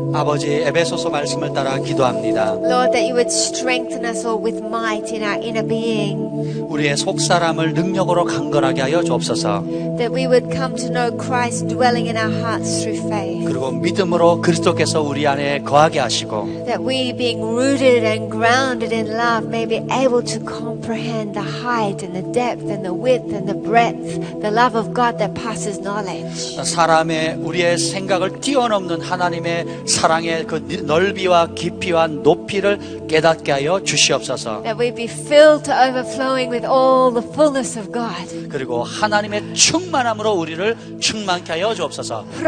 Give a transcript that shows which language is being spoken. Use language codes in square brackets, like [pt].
[ko] 아버지 에베소서 말씀을 따라 기도합니다. [en] Lord, that you would strengthen us all with might in our inner being. [ko] 우리의 속사람을 능력으로 강건하게 하여 주옵소서. [en] That we would come to know Christ dwelling in our hearts through faith. [ko] 그리고 믿음으로 그리스도께서 우리 안에 거하게 하시고 [en] That we, being rooted and grounded in love, may be able to comprehend the height and the depth and the width and the breadth, the love of God that passes knowledge. [ko] 사람의 우리의 생각을 뛰어넘는 하나님의 사랑의 그 넓이와 깊이와 높이를 깨닫게 하여 주시옵소서. [en] That we be filled to overflowing with all the fullness of God. [ko] 그리고 하나님의 충만함으로 우리를 충만케 하여 주옵소서.